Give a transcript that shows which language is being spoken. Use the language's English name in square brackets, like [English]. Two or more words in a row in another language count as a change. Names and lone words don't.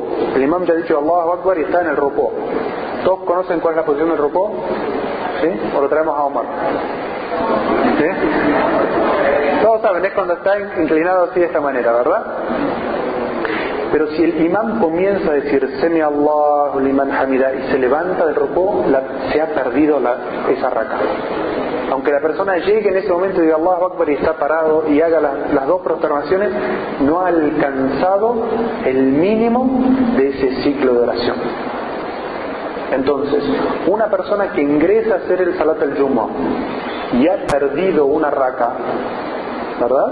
[Spanish] El imam ya ha dicho [Arabic] الله أكبر [Spanish] y está en el rukú. ¿Todos conocen cuál es la posición del rukú? ¿Sí? ¿O lo traemos a Omar? ¿Sí? Todos saben, es cuando está inclinado así de esta manera, ¿verdad? Pero si el imam comienza a decir [Arabic] سمع الله لمن حمده [Spanish] y se levanta del rukú, se ha perdido esa raka. Aunque la persona llegue en ese momento y diga [Arabic] الله أكبر [Spanish] y está parado y haga las 2 prosternaciones, no ha alcanzado el mínimo de ese ciclo de oración. Entonces, una persona que ingresa a hacer el [Arabic] صلاة الجمعة [Spanish] y ha perdido una raka, ¿verdad?